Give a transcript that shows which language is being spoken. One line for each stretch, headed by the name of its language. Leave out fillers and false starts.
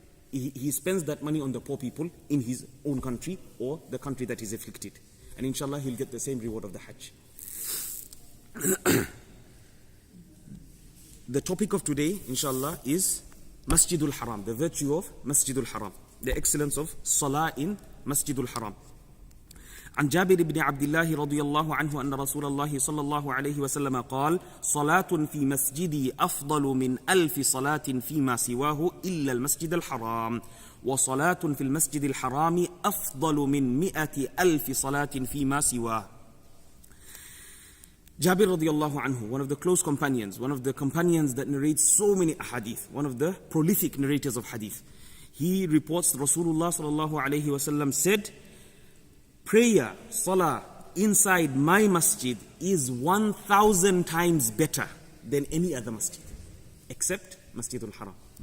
English: He spends that money on the poor people in his own country or the country that is afflicted. And inshallah, he'll get the same reward of the hajj. The topic of today, inshallah, is Masjidul Haram, the virtue of Masjidul Haram, the excellence of Salah in Masjidul Haram.
Arabic: عن جابر بن عبد الله رضي الله عنه أن رسول الله صلى الله عليه وسلم قال: صلاة في مسجدي أفضل من 1000 صلاة فيما سواه إلا المسجد الحرام وصلاة في المسجد الحرام أفضل من 100,000 صلاة فيما سواه.
English: Jabir radiyallahu anhu, one of the close companions, one of the companions that narrates so many ahadith, one of the prolific narrators of hadith, he reports Rasulullah sallallahu alayhi wasallam said, prayer, salah, inside my masjid is 1,000 times better than any other masjid, except Masjidul Haram.